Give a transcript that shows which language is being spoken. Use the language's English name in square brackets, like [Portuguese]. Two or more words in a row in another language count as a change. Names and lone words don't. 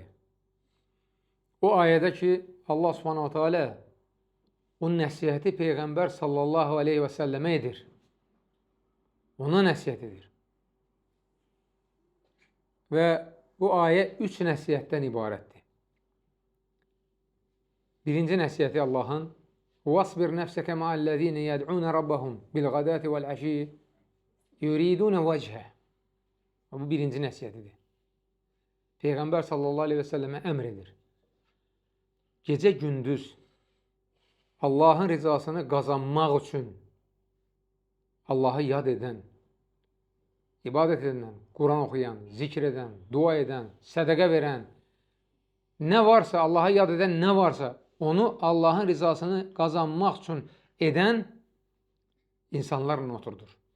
[Azerbaijani] O ayədə ki, Allah [Arabic] سبحانه وتعالى [Azerbaijani] o nəsihəti Peyğəmbər [Arabic] صلى الله عليه وسلم [Azerbaijani] edir. Ona nəsihət edir. Və bu ayə 3 nəsihətdən ibarətdir. Birinci nəsihəti Allahın [Arabic] وَاصْبِرْ نَفْسَكَ مَعَ الَّذ۪ينَ يَدْعُونَ رَبَّهُمْ بِالْغَدَاةِ وَالْعَشِيِّ يُرِيدُونَ وَجْهَهُ. [Azerbaijani] Bu birinci nəsihətidir. Peyğəmbər [Arabic] صلى الله عليه وسلم [Azerbaijani] əmr edir. Gecə gündüz Allahın rizasını qazanmaq üçün Allahı yad edən, ibadət edən, Quran oxuyan, zikr edən, dua edən, sədəqə verən, nə varsa, Allahı yad edən nə varsa, onu Allahın rizasını qazanmaq üçün edən insanlarla oturdur.